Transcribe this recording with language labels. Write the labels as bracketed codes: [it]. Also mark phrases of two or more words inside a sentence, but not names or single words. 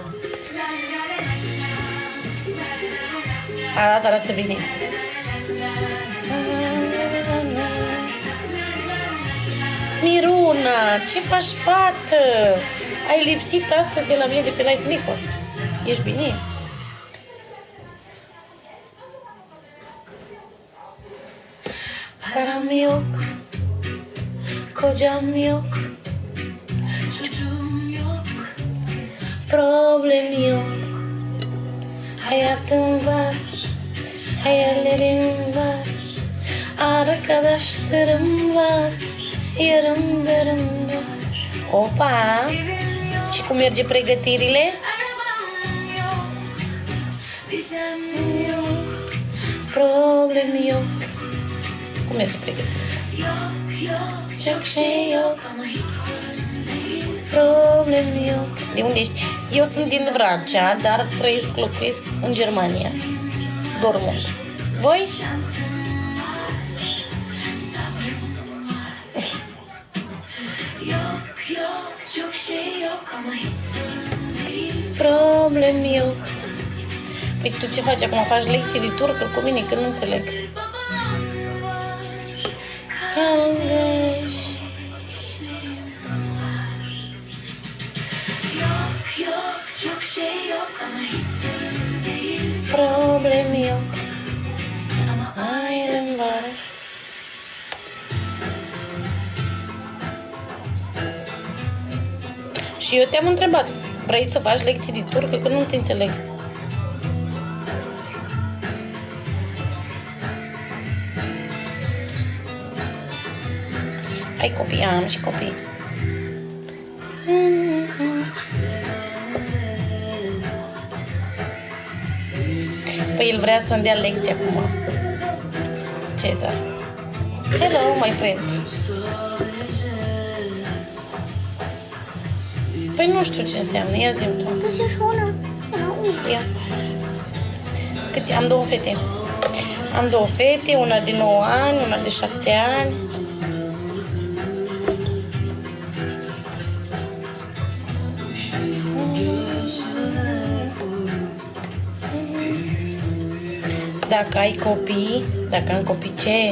[ro] Arată bine. Miruna, ce faci, fată? Ai lipsit astăzi de la mine de pe live, nu-i fost. Ești bine? [tr] Param yok, kocam yok, çocuğum yok, problem yok. Hayatım var, hayallerim var, arkadaşlarım var, yarımlarım var. Opa! [ro] Și cum merge pregătirile? [tr] Problem yok. [ro] Cum merge pregătirile? [tr] Çok şey yok. Problem yok. [ro] De unde ești? Eu sunt din Vrancea, dar locuiesc în Germania. Dortmund. Voi? [tr] Problem yok. [ro] Păi tu ce faci acum? Faci lecții de turcă cu mine? Că nu înțeleg. Calgăși. [tr] Problem yok. Ayrım var. [ro] Și eu te-am întrebat, vrei să faci lecții de turcă? Că nu te înțeleg. Ai copii? Am și copii. Păi el vrea să-mi dea lecții acum. Cezar. [en] Hello, my friend. [ro] Păi nu știu ce înseamnă, ia zi-mi tu. Ia. Câți? Am două fete. Am două fete, una de 9 ani, una de 7 ani. Dacă ai copii, dacă am copii, ce?